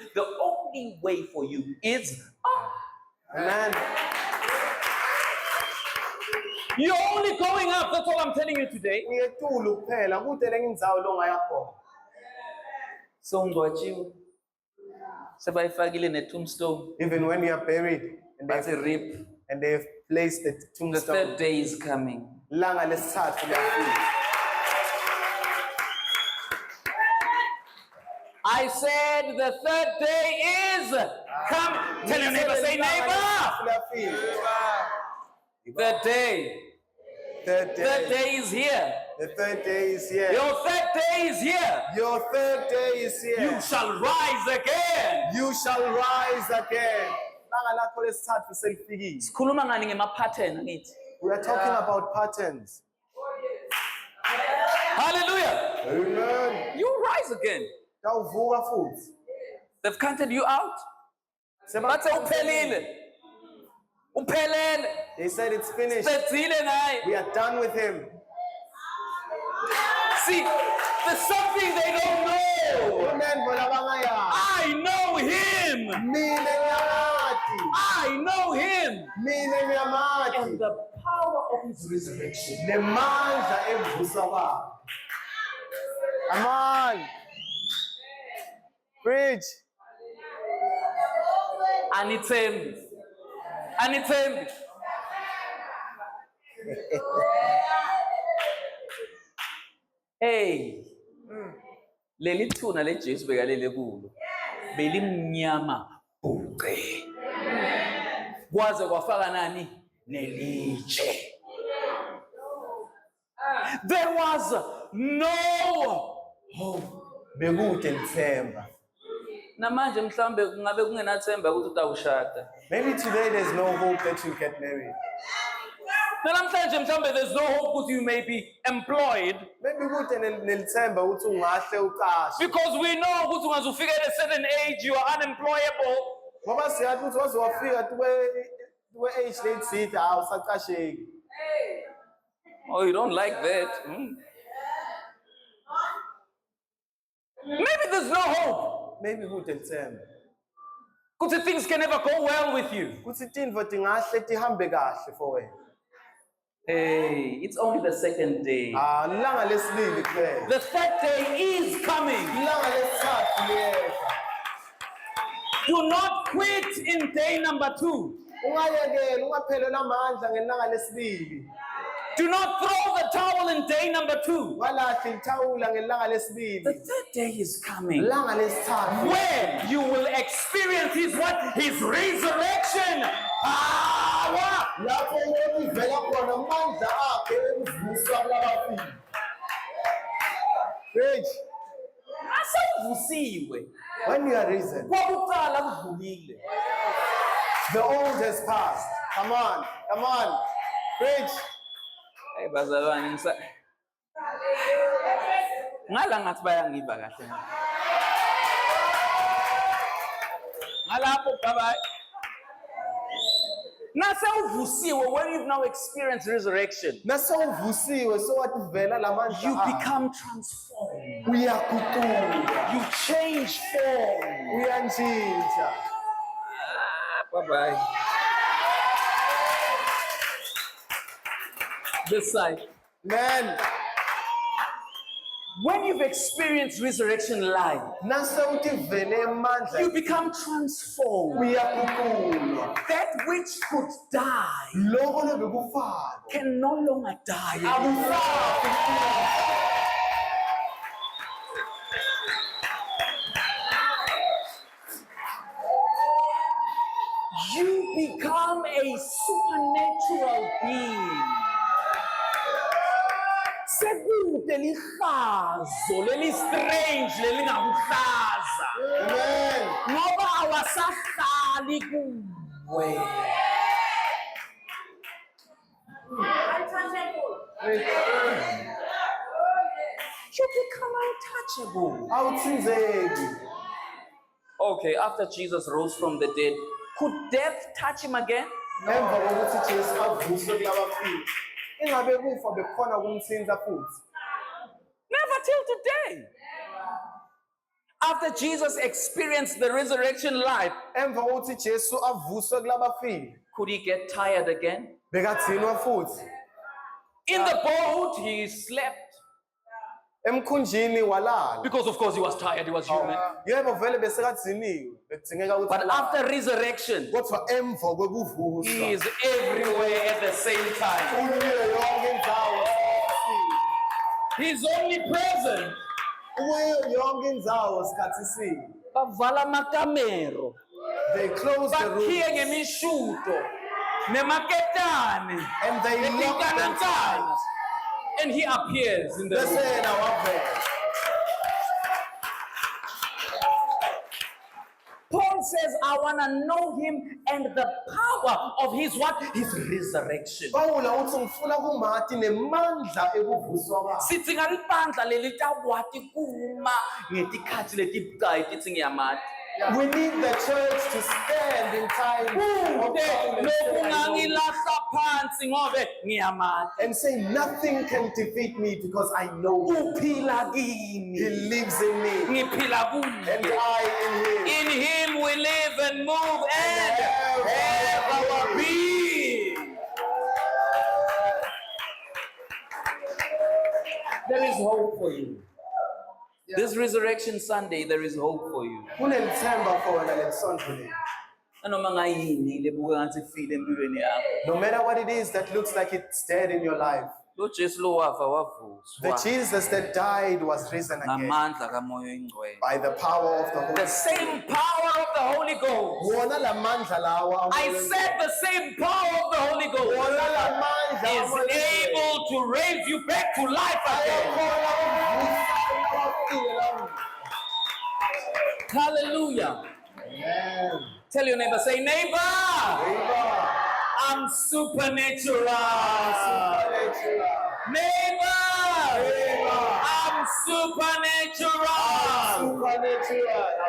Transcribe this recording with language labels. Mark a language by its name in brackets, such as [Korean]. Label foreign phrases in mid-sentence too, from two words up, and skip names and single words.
[English] The only way for you is up. Amen. You're only going up. That's all I'm telling you today. [Swati] Uyetulu kuphela kude lenye indzawo longaya khona. So ungcwatshiwe. Sebayifakile ne-tombstone. [English] Even when you are buried and That's a rip. they've placed the The tombstone. third day is coming. [Swati] Langa lesithathu liyafika. [English] I said the third day is coming. Tell your neighbor, say neighbor. Third day. Third day. Third day is here. The third day is here. Your third day is here. Your third day is here. You shall rise again. You shall rise again. [Swati] Langa lakho lesithathu selifikile. Sikhuluma ngani ngema-pattern ngithi? [English] We are talking about patterns. Hallelujah. Amen. You rise again. [Swati] Tawuvuka futhi. [English] They've counted you out. [Swati] Bathe uphelile. Uphelele. [English] They said it's finished. [Swati] Sedzile naye. [English] We are done with him. See, there's something they don't know. [Swati] Amen. Bona bangayazi. [English] I know him. [Swati] Mina ngiyamazi. [English] I know him. [Swati] Mina ngiyamazi. [English] And the power of his resurrection. [Swati] Nemandla evusa kwakhe. [English] Come on. Preach. [Swati] Anithembi. Anithembi. [English] Hey. [Swati] Leli thuna leJesu bekalele kulo. Belimnyama bhuqe. Kwaze kwafaka nani? Nelitshe. [English] There was no hope. [Swati] Bekude lithemba. Namanje mhlambe kungabe kungenathemba ukuthi utawushada. [English] Maybe today there's no hope that you get married. [Swati] Namhlanje mhlambe [English] there's no hope ukuthi you may be employed [Swati] Maybe kude nelithemba ukuthi ungahle uqashwe. [English] because we know [Swati] ukuthi ungaze ufike [English] at a certain age you are unemployable. [Swati] Ngoba siyazi ukuthi waze wafika tuwe age lethide awusaqasheki. [English] Oh, you don't like that. Maybe there's no hope. [Swati] Maybe kude lithemba. [English] Because things can never go well with you. [Swati] Kuthi tintfo tingahle tihambe kahle for wena. [English] Hey, it's only the second day. [Swati] Langa lesibili kuphela. [English] The third day is coming. [Swati] Langa lesithathu liyeza. [English] Do not quit in day number 2. [Swati] Ungayekeli ungaphelelwa amandla ngelanga lesibili. [English] Do not throw the towel in day number 2. [Swati] Walahla ithawula ngelanga [English] The [Swati] lesibili. [English] third day is coming. [Swati] Langa lesithathu. [English] When you will experience his what? His resurrection power. [Swati] Lapho uvela khona amandla akhe ekuvusa kwabafile. [English] Preach. [Swati] Asavusiwe. [English] When you are risen, [Swati] Kwakuqala kudlulile. [English] the old has passed. Come on, come on. Preach. [Swati] Hey bazalwane ngisa. Ngala ngathi bayangiva kahle. Ngalapho bye. Nase uvusiwe [English] when you've now experienced resurrection. [Swati] Nasewuvusiwe sowathi uvela lamandla [English] You [Swati] akhe. [English] become transformed. [Swati] Uyaguquka. [English] You change form. [Swati] Uyantshintsha. [English] Bye-bye. This side. Man, When you've experienced resurrection life, [Swati] nasewuthi vele emandla [English] you become transformed. [Swati] uyaguqulwa. [English] That which could die [Swati] Lokho lebekufana. [English] can no longer die. [Swati] Akusafi. [English] You become a supernatural being. [Swati] Sekude lihlazo leli strange lelingakuhlaza [English] Amen. [Swati] ngoba awasahlali kuwe. [English] You become untouchable. [Swati] Awuthinzeki. [English] Okay, after Jesus rose from the dead, could death touch him again? [Swati] Emva kokuthi Jesu avuswe kulabafile. Ingabe kufa bekhona ukumthinta futhi. [English] Never till today. After Jesus experienced the resurrection life, [Swati] Emva kokuthi Jesu avuswe kulabafile. [English] could he get tired again? [Swati] Bekathinwa futhi. [English] In the boat, he slept. [Swati] Emkhunjini walala. [English] Because, of course, he was tired, he was human. [Swati] Yebo vele besekadziniwe. Bekudingeka ukuthi [English] But [Swati] alale. [English] after resurrection, [Swati] Kodwa emva [English] he [Swati] kwekuvuswa. [English] is everywhere at the same time. [Swati] Uyile yonke indzawo. [English] He's only present. [Swati] Uye yonke indzawo sikhathi sinye. Bavala amakamero, [English] They close the room [Swati] bakhiye ngemishuto, nemaketane, [English] and they lock [Swati] netinkanatana. [English] themselves. And he appears in the [Swati] Bese [English] room. [Swati] yena wavela. [English] Paul says, I want to know him and the power of his what? His resurrection. [Swati] Pawula uthi ngifuna kumati nemandla ekuvuswa kwakhe. Sithi ngalibandla leli takwati kuma ngetikhathi letibucayi tithi ngiyamati. [English] We need the church to stand in time of [Swati] Kude [English] Paul and [Swati] lokhu [English] say, I know. [Swati] ngangilahla phansi ngobe ngiyamati. [English] And say nothing can defeat me because I know him. [Swati] Uphila [English] He [Swati] kimi. [English] lives in me [Swati] Ngiphila [English] and [Swati] kuye. [English] I in him. In him we live and move and have our being. There is hope for you. This Resurrection Sunday, there is hope for you. [Swati] Kunelithemba for wena lesonto leli. Nanoma ngayini lebuke ngathi ifile empilweni yakho. [English] No matter what it is that looks like it's dead in your life, [Swati] Lo Jesu lo wafa [English] the [Swati] wavuswa [English] Jesus that died was risen again [Swati] ngamandla kaMoya Oyingcwele. [English] by the power of the Holy The Spirit. same power of the Holy Ghost. [Swati] Wona lamandla lawa [English] I said the same power of the Holy Ghost [Swati] wona lamandla [English] is able to raise you back to life again. Hallelujah. Tell your neighbor, say, neighbor, I'm supernatural. Neighbor, I'm supernatural.